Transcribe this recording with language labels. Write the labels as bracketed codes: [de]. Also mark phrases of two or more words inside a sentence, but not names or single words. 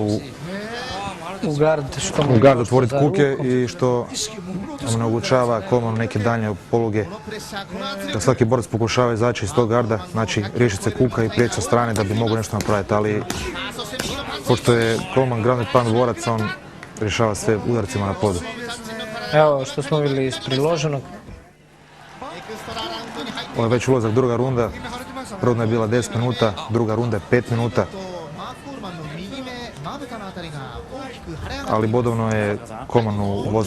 [hr] U gard, što mu u je gard, došlo otvoriti za kuke rukom. i što omogućava Kolmanu neke daljnje poluge. Da svaki borac pokušava izaći iz tog garda, znači riješiti se kuka i prijeći sa strane da bi mogao nešto napraviti, ali pošto je Kolman [en] ground and pound [hr] borac, on rješava sve udarcima na podu. Evo što smo vidjeli iz priloženog. Ovo je već ulazak druga runda, prvotno je bila 10 minuta, druga runda je 5 minuta. Ali bodovno je Kolman u vodstvu.